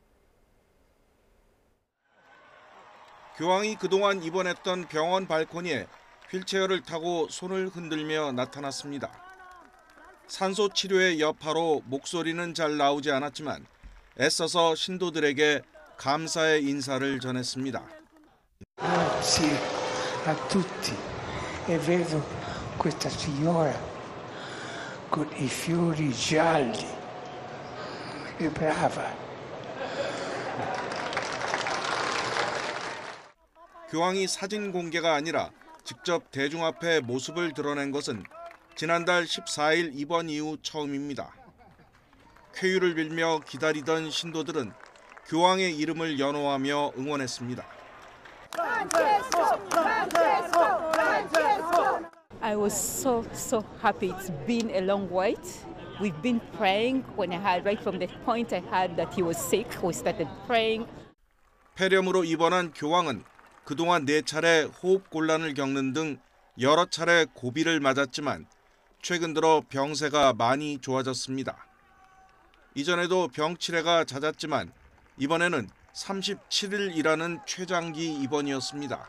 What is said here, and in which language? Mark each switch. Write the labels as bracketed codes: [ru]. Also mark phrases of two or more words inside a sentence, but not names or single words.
[ko] 교황이 그동안 입원했던 병원 발코니에 휠체어를 타고 손을 흔들며 나타났습니다. 산소 치료의 여파로 목소리는 잘 나오지 않았지만 애써서 신도들에게 감사의 인사를 전했습니다. [it] Grazie a tutti e vedo questa signora con i fiori gialli. Che brava. [ko] 교황이 사진 공개가 아니라 직접 대중 앞에 모습을 드러낸 것은 지난달 14일 입원 이후 처음입니다. 쾌유를 빌며 기다리던 신도들은 교황의 이름을 연호하며 응원했습니다. [en] I was so happy. It's been a long wait. We've been praying. When I had right from the point I heard that he was sick, we started praying. [ko] 폐렴으로 입원한 교황은 그동안 4차례 호흡 곤란을 겪는 등 여러 차례 고비를 맞았지만 최근 들어 병세가 많이 좋아졌습니다. 이전에도 병 치레가 잦았지만 이번에는 37일이라는 최장기 입원이었습니다.